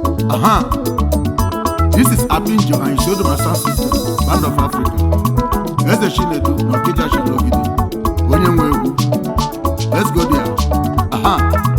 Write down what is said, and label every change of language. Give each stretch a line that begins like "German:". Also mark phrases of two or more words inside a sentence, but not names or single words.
English: Aha. This is Abinjo and Isodo Master System, Band of Africa.
Igbo: Eze Chinedu na Okija Chilogidi. Onye nwe egwu.
English: Let's go there. Aha.